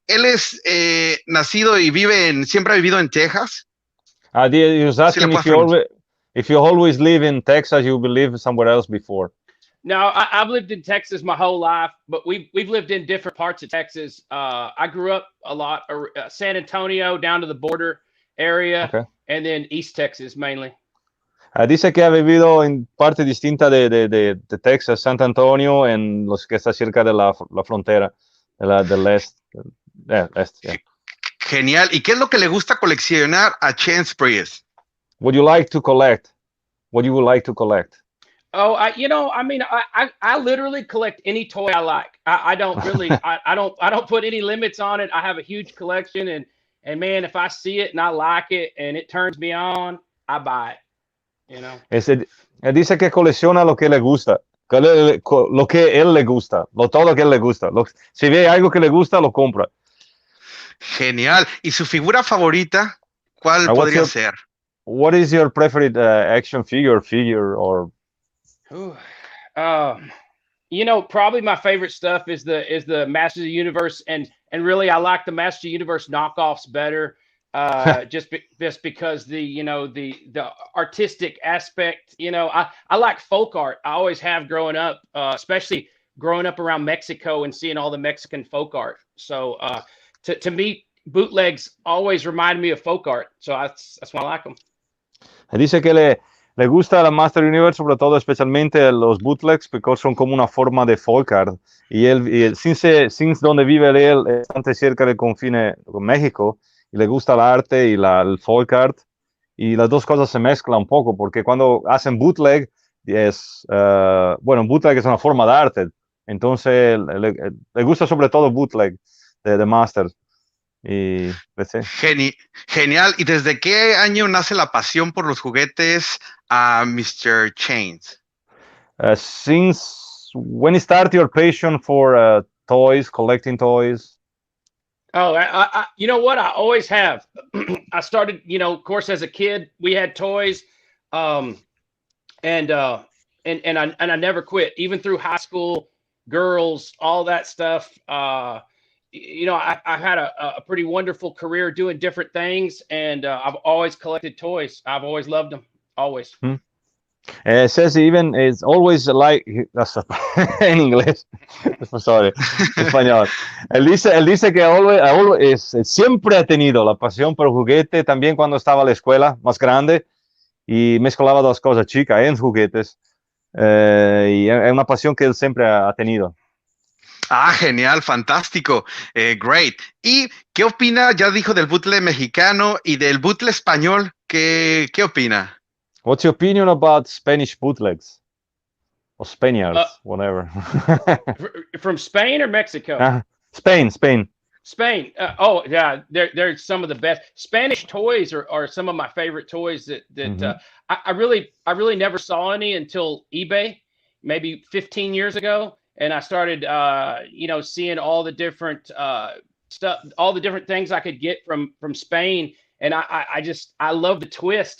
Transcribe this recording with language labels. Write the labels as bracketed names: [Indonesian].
[Spanish] Él es nacido y siempre ha vivido en Texas. [English] He was asking if you always live in Texas, you live somewhere else before. No, I've lived in Texas my whole life, but we've lived in different parts of Texas. I grew up a lot, San Antonio down to the border area, okay. And then East Texas mainly. [Spanish] Dice que ha vivido en parte distinta de Texas, San Antonio, en los que está cerca de la frontera del este. [English] Yeah. [Spanish] Genial. ¿Y qué es lo que le gusta coleccionar a Chance Priest? [English] What you like to collect? What you would like to collect? Oh, I literally collect any toy I like. I don't really, I don't put any limits on it. I have a huge collection, and man, if I see it and I like it and it turns me on, I buy it. You know. [Spanish] Dice que colecciona lo que le gusta, lo que él le gusta, todo lo que él le gusta. Si ve algo que le gusta, lo compra. Genial. ¿Y su figura favorita, cuál podría ser? [English] What is your preferred action figure or? Probably my favorite stuff is the Masters of the Universe, and really I like the Masters of the Universe knockoffs better, just because the artistic aspect. I like folk art. I always have growing up, especially growing up around Mexico and seeing all the Mexican folk art. So to me, bootlegs always remind me of folk art. So that's why I like them. [Spanish] Dice que le gusta la Master Universe, sobre todo especialmente los bootlegs, porque son como una forma de folk art. Y él sin donde vive él, bastante cerca del confine con México, y le gusta el arte y el folk art, y las dos cosas se mezclan un poco, porque cuando hacen bootleg, bootleg es una forma de arte, entonces le gusta sobre todo bootleg de Master. Y genial. ¿Y desde qué año nace la pasión por los juguetes a Mr. Chance? [English] Since when started your passion for toys, collecting toys? Oh, you know what? I always have. I started, of course, as a kid, we had toys, and I never quit, even through high school, girls, all that stuff. I've had a pretty wonderful career doing different things, and I've always collected toys. I've always loved them, always. It says even it's always like [Spanish] en inglés. [English] Sorry, [Spanish] español. Él dice que [English] always, [Spanish] siempre ha tenido la pasión por el juguete, también cuando estaba en la escuela más grande y mezclaba dos cosas, chicas en juguetes, y es una pasión que él siempre ha tenido. Genial, fantástico, [English] great. [Spanish] ¿Y qué opina? Ya dijo del bootleg mexicano y del bootleg español. ¿Qué opina? [English] What's your opinion about Spanish bootlegs? Or Spaniards, whatever. From Spain or Mexico? Spain. Spain. Oh yeah, they're some of the best. Spanish toys are some of my favorite toys that I really never saw any until eBay, maybe 15 years ago, and I started seeing all the different stuff, all the different things I could get from Spain, and I love the twist.